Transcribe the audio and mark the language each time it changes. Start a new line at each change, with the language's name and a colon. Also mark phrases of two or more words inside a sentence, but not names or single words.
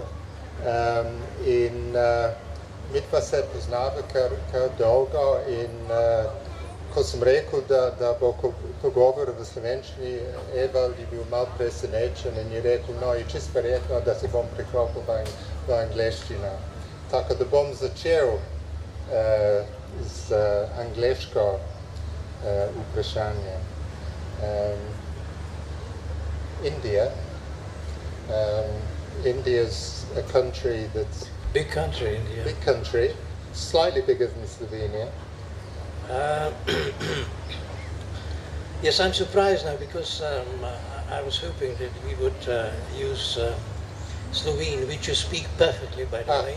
Slovenian: In midva se poznava kar dolgo in ko sem rekel, da bo pogovor v slovenščini, Evald je bil malo presenečen in je rekel, no, je čisto verjetno, da se bom preklopil v angleščino. Tako da bom začel z angleško vprašanje.
English: India. India's a country that's... Big country, India. Big country, slightly bigger than Slovenia. Yes, I'm surprised now because I was hoping that we would use Slovene, which you speak perfectly, by the way.